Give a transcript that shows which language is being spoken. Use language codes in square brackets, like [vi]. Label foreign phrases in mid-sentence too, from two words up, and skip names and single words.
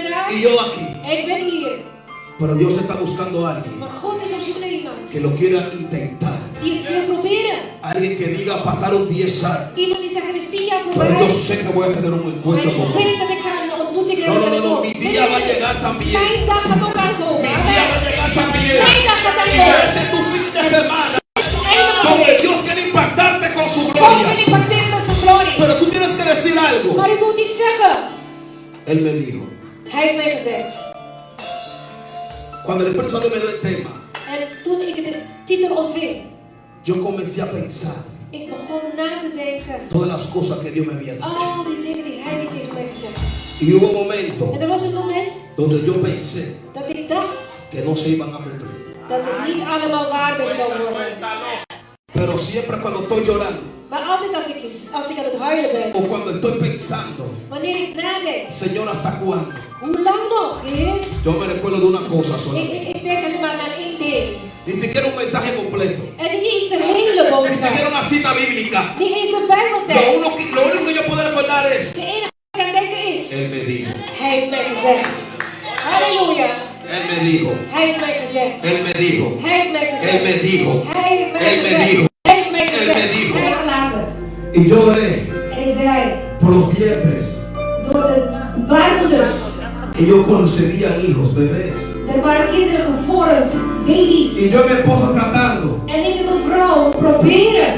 [es] y yo aquí. [nl] En ik ben hier. [es] Pero Dios está buscando a alguien [nl] Maar God is op zoek naar iemand [es] que lo quiera intentar. [nl] die het wil proberen. [es] Alguien que diga pasaron 10 años. [nl] Iemand die zegt, er is 10 jaar [es] Pero [nl] voorbij. [es] yo sé que voy a tener un [nl] Maar [es] encuentro con [nl] ik [es] Él. [nl] weet dat ik ga een ontmoeting [es] No, [nl] hebben [es] no, [nl] met [es] no, no. [nl] God. [es] Mi día va a llegar también. [nl] Mijn dag gaat ook aankomen. [es] Mi día va a llegar también. [nl] Mijn dag gaat [es] Y [nl] aankomen. [es] este es tu fin de semana. [nl] Einde [es] Donde [nl] week. [es] Dios quiere impactarte con su [nl] God [es] gloria. [nl] wil impacteren met zijn glorie. [es] Pero tú tienes que decir algo. [nl] Maar ik moet iets zeggen. [es] Él me dijo. [nl] Hij heeft mij gezegd. [es] Cuando el Espíritu Santo me dio el tema, [nl] En toen ik de titel ontving, [es] yo comencé a pensar [nl] ik begon na te denken. [es] todas las cosas que Dios me había dicho. [nl] Al die dingen die hij niet tegen mij gezegd had. [es] Y hubo momentos [nl] En er was een moment [es] donde yo pensé [nl] dat ik dacht [es] que no se iban a cumplir. [nl] dat het niet allemaal waar meer zou worden. [es] Cuéntalo. Pero siempre cuando estoy llorando [nl] Maar altijd als ik aan het huilen ben, [es] o cuando estoy pensando, [nl] wanneer ik nadenk, [es] Señor, ¿hasta cuándo? [nl] hoe lang nog, Heer? [es] Yo me recuerdo de una cosa solamente. [nl] Ik denk alleen maar aan één ding. [es] Ni siquiera un mensaje completo. [nl] En niet eens een hele [es] Ni [nl] boodschap. [es] siquiera una cita bíblica. [nl] Niet eens een [es] Lo [nl] Bijbeltekst. [es] único que yo puedo recordar es, [nl] De enige wat ik aan denken is, [es] Él me dijo, [nl] hij heeft mij gezegd. Halleluja. [es] Él me dijo, [nl] Hij heeft mij gezegd. [es] Él me dijo, [nl] Hij heeft mij gezegd. [es] Él me dijo, [nl] Hij heeft mij [es] Él me [nl] gezegd. [es] dijo. [nl] Hij heeft mij [es] Él [nl] gezegd. [es] me dijo. [nl] Hij heeft laten. [es] y lloré [nl] En ik zei, [es] por los vientres. [nl] door de baarmoeders. [es] Ellos concebían hijos, bebés. [nl] Er waren kinderen gevormd, baby's. [es] Y yo y mi esposa tratando, [nl] En ik en mijn vrouw proberen.